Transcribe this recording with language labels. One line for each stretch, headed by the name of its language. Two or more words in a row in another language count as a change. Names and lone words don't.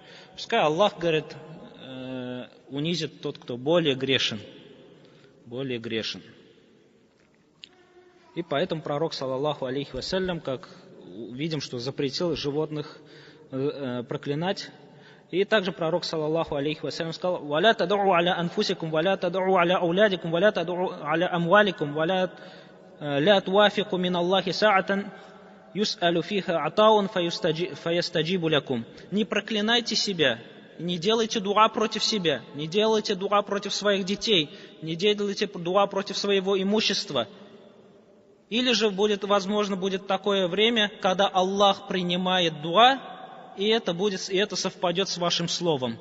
Russian: Пускай Аллах, говорит, унизит тот, кто более грешен. И поэтому пророк,
Arabic: صلى الله عليه وسلم,
Russian: как видим, что запретил животных проклинать. И также пророк,
Arabic: صلى الله عليه وسلم, сказал: «ولا تدعوا على أنفسكم ولا تدعوا على أولادكم ولا تدعوا على أموالكم ولا لا توافقوا من الله ساعة يسأل فيها عطاء فيستجيب لكم».
Russian: Не проклинайте себя, не делайте дуа против себя, не делайте дуа против своих детей, не делайте дуа против своего имущества. Или же возможно будет такое время, когда Аллах принимает дуа, и это совпадет с вашим словом.